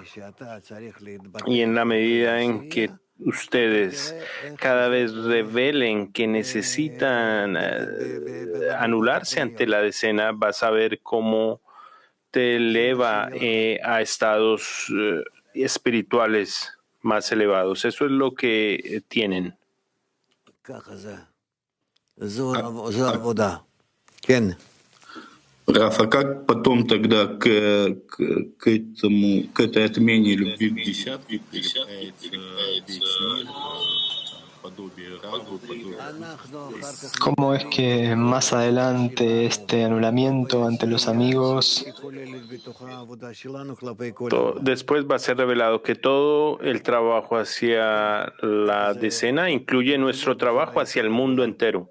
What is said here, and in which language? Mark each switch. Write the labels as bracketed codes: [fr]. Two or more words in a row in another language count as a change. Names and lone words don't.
[es] Y en la medida en que ustedes cada vez revelen que necesitan anularse ante la decena, vas a ver cómo te eleva a estados espirituales más elevados. Eso es lo que tienen. [ru] Раф, а как потом тогда к этой отмене любви к десятке прилепляется весь мир, подобие Раву, подобие... [es] ¿Cómo es que más adelante este anulamiento ante los amigos Después va a ser revelado que todo el trabajo hacia la decena incluye nuestro trabajo hacia el mundo entero.